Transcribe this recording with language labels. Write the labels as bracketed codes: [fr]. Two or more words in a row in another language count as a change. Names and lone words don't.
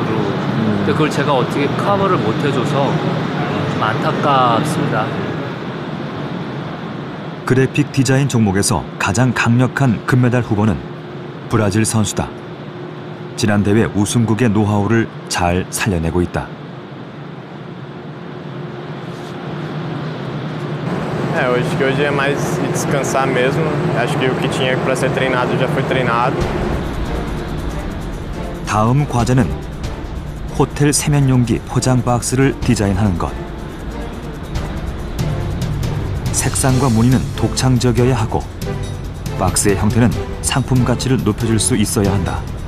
[ko] 근데 그걸 제가 어떻게 커버를 못 해줘서 좀 안타깝습니다. 그래픽 디자인 종목에서 가장 강력한 금메달 후보는 브라질 선수다. 지난 대회 우승국의 노하우를 잘 살려내고 있다. [pt] Acho que hoje é mais descansar mesmo. Acho que o que tinha para ser treinado já foi treinado. [ko] 다음 과제는 호텔 세면용기 포장 박스를 디자인하는 것. 색상과 무늬는 독창적이어야 하고 박스의 형태는 상품 가치를 높여줄 수 있어야 한다.